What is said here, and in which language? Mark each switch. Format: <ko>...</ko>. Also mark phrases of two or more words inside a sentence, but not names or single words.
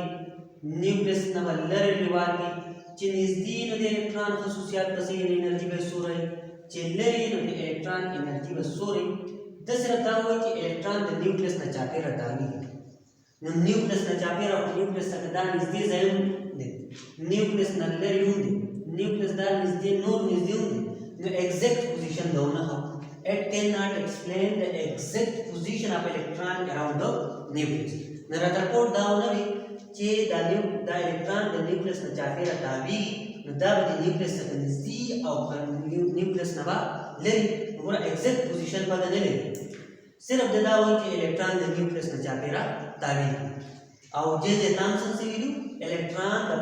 <ps>نیوکلیس نه لرې ریوالي چې نږدې نو د الکترون خصوصیات پسې انرژي به سوري چې لرې نو د الکترون انرژي به سوري د صرف دا وایي چې الکترون د نیوکلیس نه چاپیره تاوي نو نیوکلیس نه چاپیره او نیوکلیس څخه دا نږدې ځای دی نیوکلیس نه لرې هم دی نیوکلیس دا نږدې نور نږدې هم دی نو</ps> <en>exact position</en> <ps>دا نه</ps> <en>it cannot explain the exact position of electron around the nucleus.</en> <ps>نو رترفورډ دا ونه وي چې دا الکترون د نیوکلیس نه چاپیره تاوي نو دا به د نیوکلیس څخه نږدې او نیوکلیس نه به لرې وګوره ایگزیکټ پوزیشن به نه لري صرف دا وایي چې الکترون د نیوکلیس نه چاپیره تاوي او जे थॉमसन څه ویلو الکترون د</ps>